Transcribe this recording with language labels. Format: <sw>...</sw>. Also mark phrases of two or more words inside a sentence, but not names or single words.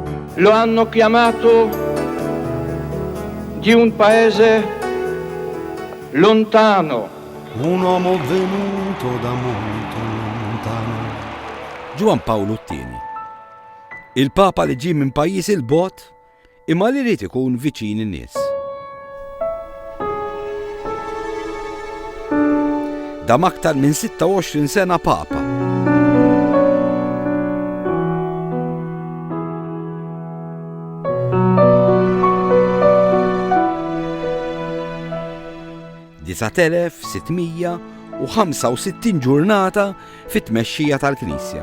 <it>lo hanno chiamato di un paese lontano. Un uomo venuto da molto lontano.</it> <mt>Ġwan Pawlu II. Il-Papa li ġie minn pajjiż il-bot imma li rrid ikun viċin in-nies. Dam aktar minn 26 sena Papa. Disatelef 665 ġurnata fit-tmexxija tal-Knisja.</mt>